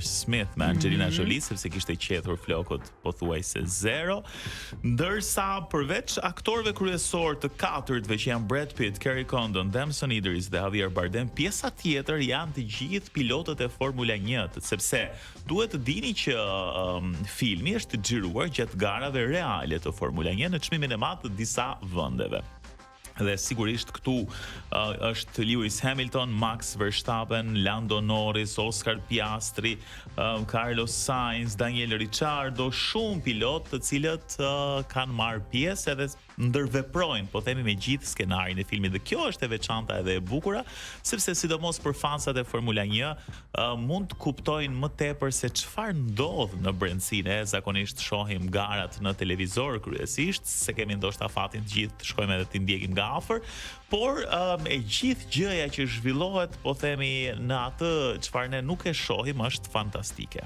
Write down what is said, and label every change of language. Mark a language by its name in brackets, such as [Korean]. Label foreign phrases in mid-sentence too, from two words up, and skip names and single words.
[Albanian] Smith me Angelina Jolie, sepse kishte qetur flokët pothuajse zero, ndërsa përveç aktorëve kryesor të katërtve që janë Brad Pitt, Kerry Condon, Damson Idris dhe Javier Bardem, pjesa tjetër janë të gjithë pilotët e Formula 1, sepse duhet të dini që filmi është xhiruar gjatë garave reale të Formula 1 në çmimin e madh të disa vendeve. Dhe sigurisht këtu është Lewis Hamilton, Max Verstappen, Lando Norris, Oscar Piastri, Carlos Sainz, Daniel Ricciardo, shumë pilot të cilët kanë marrë pjesë edhe ndërveprojnë, po themi, me gjithë skenarin e filmit. Dhe kjo është e veçanta edhe e bukura, sepse sidomos për fansat e Formula 1 mund të kuptojnë më tepër se çfarë ndodh në brendësinë. Zakonisht shohim garat në televizor kryesisht, se kemi ndoshta fatin të gjithë shkojmë edhe t'i ndjekim nga afër, por e gjithë gjëja që zhvillohet, po themi, në atë çfarë ne nuk e shohim është fantastike.